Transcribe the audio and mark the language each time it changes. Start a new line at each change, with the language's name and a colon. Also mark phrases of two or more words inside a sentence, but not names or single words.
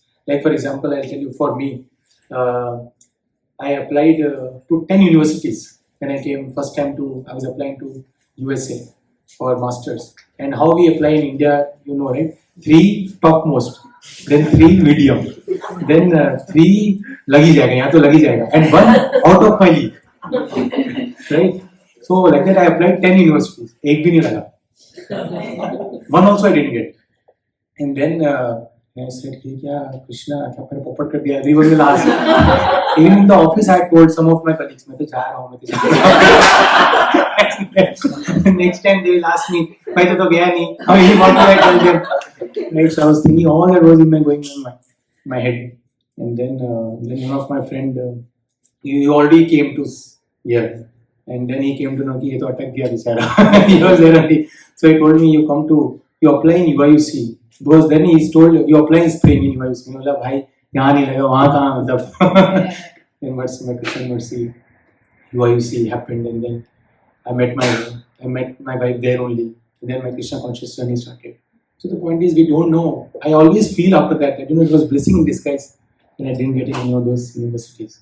English: Like for example, I'll tell you, for me, I applied to 10 universities when I came first time I was applying to USA for masters. And how we apply in India, you know, right? 3 topmost, then 3 medium, then 3
Hindi: लगी जाएगा, यहाँ तो लगी जाएगा,
English: and 1 out of my league. Right? So like that I applied 10 universities,
Hindi: एक भी नहीं लगा.
English: 1 also I didn't get. And then I said,
Hindi: क्या कृष्णा, क्या मैंने पोपट कर दिया?
English: Everyone will ask. Even in the office, I told some of my colleagues,
Hindi: मैं तो जा रहा हूँ,
English: next time they will ask me,
Hindi: मैं तो गया नहीं.
English: What do I tell them? Right, so I was thinking all that was going in my head. And then one of my friend, he already came to here. And then he came to know that he attacked
Hindi: गया बेचारा.
English: He was there already. So he told me, you apply in UIUC. Because then he told, you apply in spring in UIUC. I was like,
Hindi: भाई, यहाँ नहीं लगा, वहाँ कहाँ मतलब.
English: Then what's my Christian mercy, UIUC happened, and then I met my wife there only. And then my Krishna conscious journey started. So the point is, we don't know. I always feel after that, it was blessing in disguise when I didn't get in any of those universities.